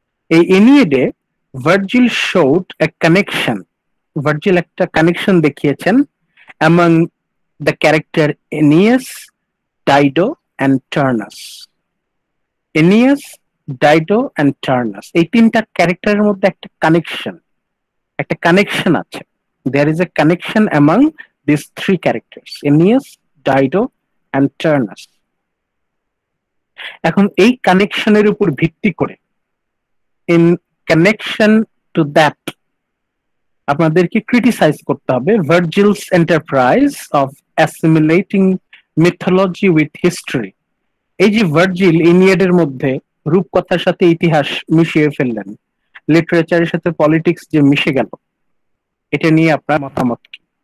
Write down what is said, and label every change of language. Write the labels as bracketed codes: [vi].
[bn] এই এনিয়েডে Virgil [en] showed a connection, [bn] Virgil একটা connection দেখিয়েছেন [en] among the character [bn] Aeneas, Dido and Turnus. Aeneas, Dido and Turnus, এই তিনটা ক্যারেক্টারের মধ্যে একটা কানেকশন আছে। [en] There is a connection among these three characters, Aeneas, Dido and Turnus. [bn] এখন এই কানেকশনের উপর ভিত্তি করে, [en] in connection to that, [bn] আপনাদেরকে ক্রিটিসাইজ করতে হবে [en] Virgil's enterprise of assimilating mythology with history. [bn] এই যে ভার্জিল ইনিয়েডের মধ্যে রূপকথার সাথে ইতিহাস মিশিয়ে ফেললেন, লিটারেচারের সাথে পলিটিক্স যে মিশে গেল, এটা নিয়ে আপনার মতামত কি?